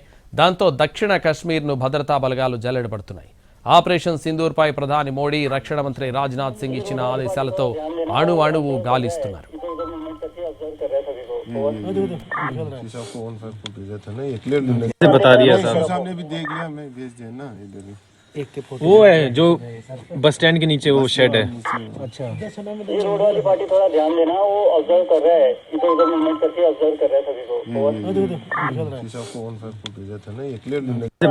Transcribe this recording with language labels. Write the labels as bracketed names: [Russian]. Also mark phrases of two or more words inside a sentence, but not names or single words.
[Telugu] దాంతో దక్షిణ కాశ్మీర్ను భద్రతా బలగాలు జల్లెడబడుతున్నాయి. ఆపరేషన్ సింధూర్పై ప్రధాని మోడీ, రక్షణ మంత్రి రాజ్నాథ్ సింగ్ ఇచ్చిన ఆదేశాలతో అణువు గాలిస్తున్నారు. [Hindi] बता दिया साहब ने भी देख लिया, मैं भेज दिया ना इधर ही। वो है जो बस स्टैंड के नीचे वो शेड है। अच्छा, ये रोड वाली पार्टी थोड़ा ध्यान देना, वो ऑब्जर्व कर रहा है, इधर उधर मूवमेंट करके ऑब्जर्व कर रहा है सभी को।